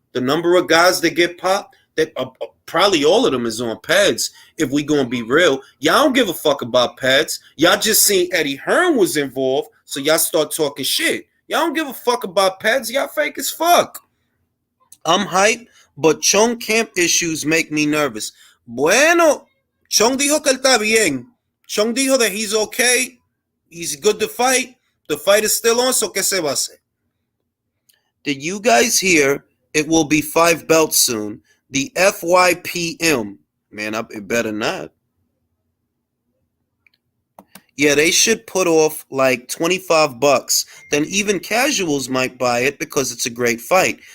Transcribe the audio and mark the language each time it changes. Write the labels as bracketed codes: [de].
[en] The number of guys that get popped, that probably all of them is on PEDs, if we gonna be real. Y'all don't give a fuck about PEDs. Y'all just seen Eddie Hearn was involved, so y'all start talking shit. Y'all don't give a fuck about PEDs. Y'all fake as fuck. I'm hyped, but Chong camp issues make me nervous. [es] Bueno, Chong dijo que él está bien. Chong dijo [en] that he's okay. He's good to fight. The fight is still on, so [es] que se va a hacer? [en] Did you guys hear it will be 5 belts soon? The FYPM. Man, it better not. Yeah, they should put off like $25. Then even casuals might buy it because it's a great fight.